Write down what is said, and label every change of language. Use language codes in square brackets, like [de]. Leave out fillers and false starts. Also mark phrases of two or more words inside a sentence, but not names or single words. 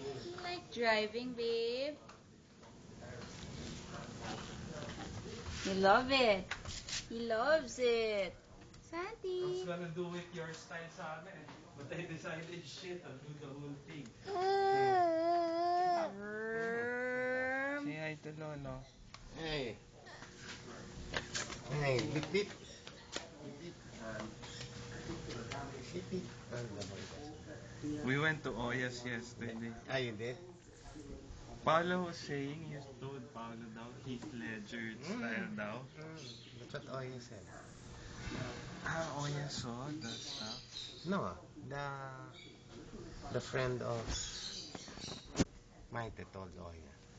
[en] You like driving, babe? You love it. He loves it. I was Santi. gonna do it your style sana eh. But I decided, shit, I'll do the whole thing. Verm. Say hi to Lolo. Hey. Hey, bip bip. Bip bip. Bip bip. [tl] Ano ba ito? [en] We went to Oyas yesterday. Ah, you did? Paolo was saying, he told Paolo daw, Heath Ledger style daw. That's what Oya said. Ah, Oyas saw that stuff. No, the friend of Maite told Oya.